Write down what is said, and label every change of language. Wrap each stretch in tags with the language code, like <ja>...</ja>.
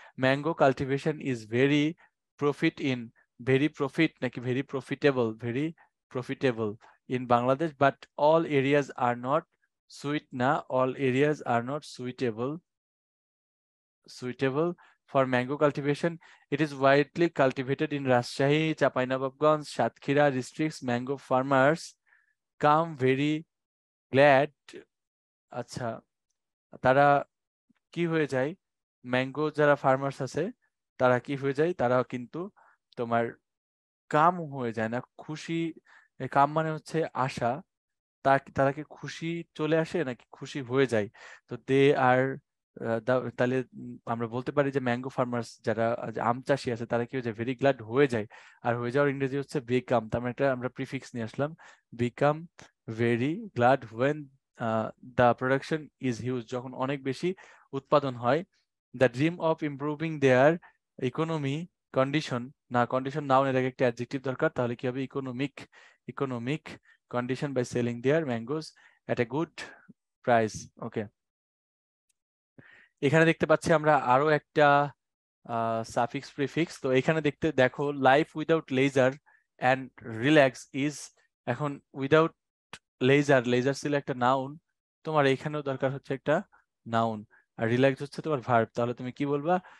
<en>Mango cultivation is very profit in, very profit নাকি very profitable? Very profitable in Bangladesh, but all areas are not suit না, all areas are not suitable for mango cultivation. It is widely cultivated in Rajshahi, Chapainababganj, Satkira districts. Mango farmers come very glad,</en> <bn>আচ্ছা, তারা কি হয়ে যায়, mango যারা farmers আছে তারা কি হয়ে যায়, তারা কিন্তু তোমার কাম হয়ে যায় না, খুশি। কাম মানে হচ্ছে আশা, তারা কি খুশি চলে আসে নাকি খুশি হয়ে যায়? তো দে আর তাহলে আমরা বলতে পারি যে ম্যাঙ্গো ফার্মার্স যারা আম চাষি আছে তারা কি হয়ে যায়, ভেরি গ্ল্যাড হয়ে যায়। আর হয়ে যাওয়ার ইংরেজি হচ্ছে বিকাম, তার মানে একটা আমরা প্রিফিক্স নিয়ে আসলাম,</bn> <en>become very glad when the production is huge,</en> <bn>যখন অনেক বেশি উৎপাদন হয়।</bn> <en>the dream of improving their economy condition,</en> <bn>না কন্ডিশন নাউন, এর আগে একটা অ্যাডজেক্টিভ দরকার, তাহলে কি হবে?</bn> <en>Economic, economic condition by selling their mangoes at a good price.</en> <bn>Okay, এখানে দেখতে পাচ্ছি আমরা আরো একটা সাফিক্স প্রিফিক্স। তো এখানে দেখো</bn> <en>life without leisure and relax is,</en> <bn>এখন উইদাউট লেজার, লেজার ছিল একটা নাউন, তোমার এখানেও দরকার হচ্ছে একটা নাউন, আর রিল্যাক্স হচ্ছে তোমার ভার্ব, তাহলে তুমি কি বলবা?</bn>